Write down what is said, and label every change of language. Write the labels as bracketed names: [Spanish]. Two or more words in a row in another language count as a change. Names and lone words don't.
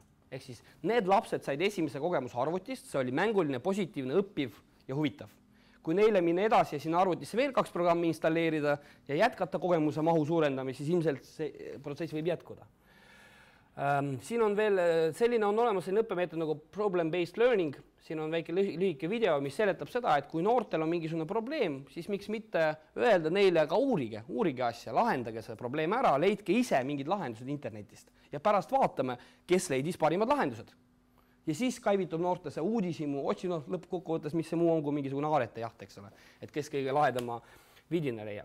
[Estonian] Ehk siis need lapsed said esimese kogemuse arvutist, see oli mänguline, positiivne, õppiv ja huvitav. Kui neile minna edasi ja sinna arvutisse veel 2 programmi installeerida ja jätkata kogemuse mahu suurendamist, siis ilmselt see protsess võib jätkuda. Siin on veel selline on olemas selline õppemeetod nagu [English] problem-based learning. [Estonian] Siin on väike lühike video, mis seletab seda, et kui noortel on mingisugune probleem, siis miks mitte öelda neile ka uurige asja, lahendage see probleem ära, leidke ise mingid lahendused internetist ja pärast vaatame, kes leidis parimad lahendused. Ja siis kaivitub noorte see uudishimu, otsi lõppkokkuvõttes, mis see muu on kui mingisugune aarete jaht, eks ole, et kes kõige lahedama vidina leiab.